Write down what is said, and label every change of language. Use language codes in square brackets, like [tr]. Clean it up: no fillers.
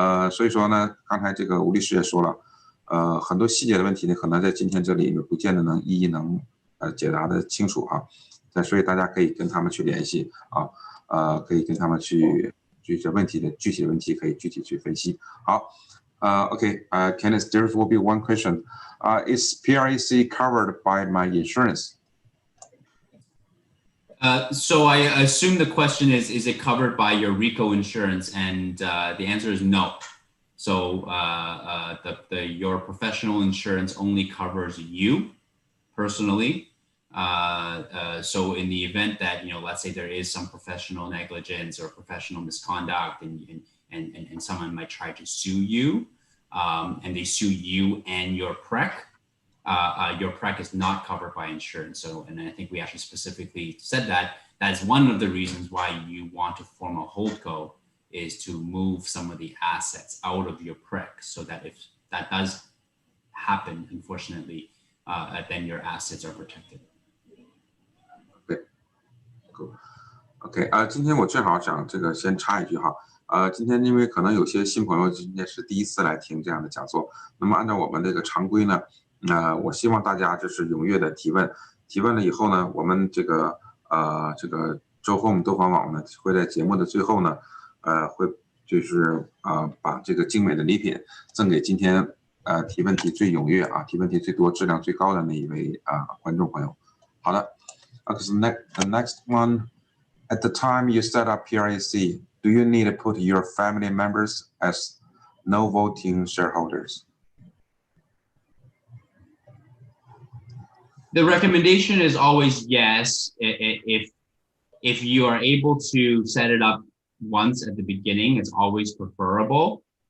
[zh] 所以说呢，刚才这个吴律师也说了，很多细节的问题呢，可能在今天这里不见得能一一解答的清楚所以大家可以跟他们去联系可以跟他们去这具体的问题可以具体去分析。 [en] 好，Kenneth, there will be one question. Is PREC covered by my insurance? So I assume the question is it covered by your RICO insurance? And the answer is no. So your professional insurance only covers you personally. So in the event that, let's say there is some professional negligence or professional misconduct and someone might try to sue you, and they sue you and your Prec is not covered by insurance. So, and I think we actually specifically said that is one of the reasons why you want to form a holdco, is to move some of the assets out of your Prec, so that if that does happen, unfortunately, then your assets are protected. [zh] OK， 今天我正好想先插一句今天因为可能有些新朋友今天是第一次来听这样的讲座，那么按照我们这个常规呢，我希望大家就是踊跃的提问了以后呢，我们这个周Home多房网呢会在节目的最后呢，会就是把这个精美的礼品赠给今天提问题最踊跃提问题最多、质量最高的那一位观众朋友。好的， [en] so the next one. At the time you set up PREC, do you need to put your family members as no voting shareholders? The recommendation is always yes, if you are able to set it up once at the beginning, it's always preferable.